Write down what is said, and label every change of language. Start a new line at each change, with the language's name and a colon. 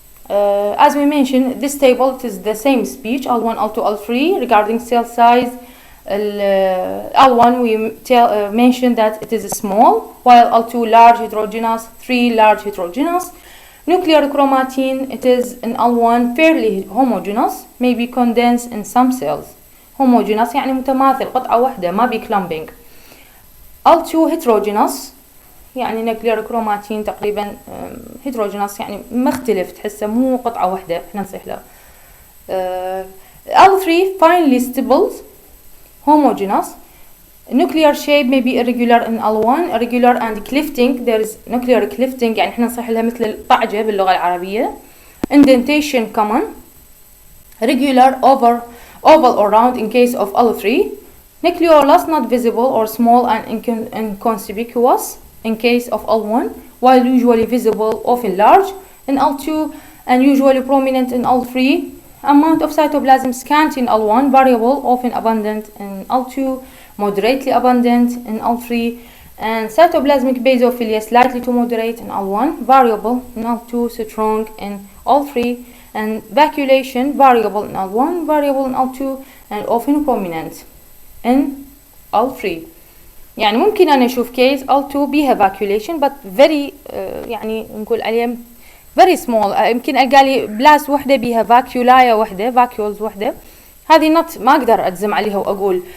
English: As we mentioned, this table it is the same speech L1, L2, L3 regarding cell size, L1 we mentioned that it is small, while L2 large heterogeneous, 3 large heterogeneous. Nuclear chromatin, it is in L1 fairly homogeneous, may be condensed in some cells.
Arabic: homogeneous يعني متماثل، قطعة واحدة، ما بي clumping.
English: L2 heterogeneous
Arabic: يعني
English: nuclear chromatin
Arabic: تقريبا heterogeneous يعني مختلف، تحسه مو قطعة واحدة، احنا نصيح له.
English: L3 finely stippled homogeneous. Nuclear shape may be irregular in L1, irregular and clifting. There is nuclear clifting
Arabic: يعني احنا نصيح لها مثل الطعجة باللغة العربية.
English: Indentation common. Regular oval or round in case of L3. Nucleolus not visible or small and inconspicuous in case of L1, while usually visible, often large in L2 and usually prominent in L3. Amount of cytoplasm scant in L1, variable, often abundant in L2, moderately abundant in L3, and cytoplasmic basophilia slightly to moderate in L1, variable in L2, strong in L3, and vacuolation variable in L1, variable in L2, and often prominent in L3.
Arabic: يعني ممكن أنا أشوف case L2 بيها vacuolation
English: but very
Arabic: يعني نقول عليه
English: very small.
Arabic: يمكن ألقى لي بلاس وحدة بيها vacuolia وحدة، vacuoles وحدة، هذه not ما أقدر أجزم عليها وأقول.